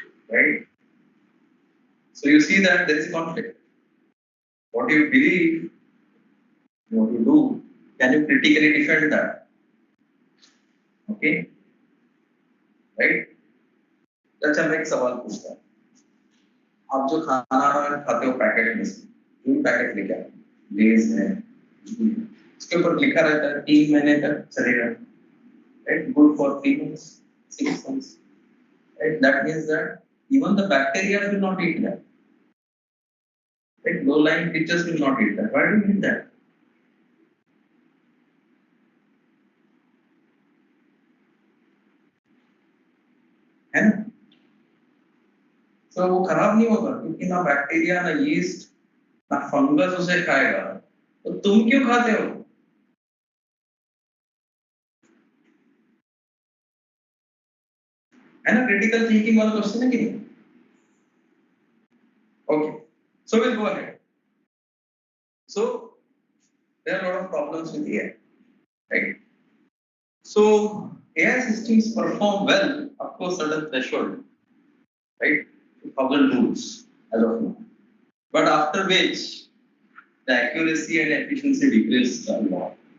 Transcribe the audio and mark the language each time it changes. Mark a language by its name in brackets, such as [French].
[English] Right? So you see that there is conflict. What you believe, what you do, can you critically defend that? Okay? Right? [Hindi] अच्छा मैं एक सवाल पूछता हूँ. आप जो खाना खाते हो पैकेट में से, जो पैकेट लेके आते हो, लेज है, उसके ऊपर लिखा रहता है 3 महीने तक चलेगा. [English] Right? Good for 3 months, 6 months. Right? That means that even the bacteria will not eat that. Right? Low-lying creatures will not eat that. Why do you eat that? [Hindi] है ना? [English] So [Hindi] वो खराब नहीं होगा क्योंकि ना बैक्टीरिया, ना यीस्ट, ना फंगस उसे खाएगा. तो तुम क्यों खाते हो? है ना [English] critical thinking [Hindi] वाला question है कि नहीं? [English] Okay, so we'll go ahead. So there are a lot of problems with AI, right? So AI systems perform well up to a certain threshold, right? 2000 rules as of now. But after which the accuracy and efficiency decreases a lot.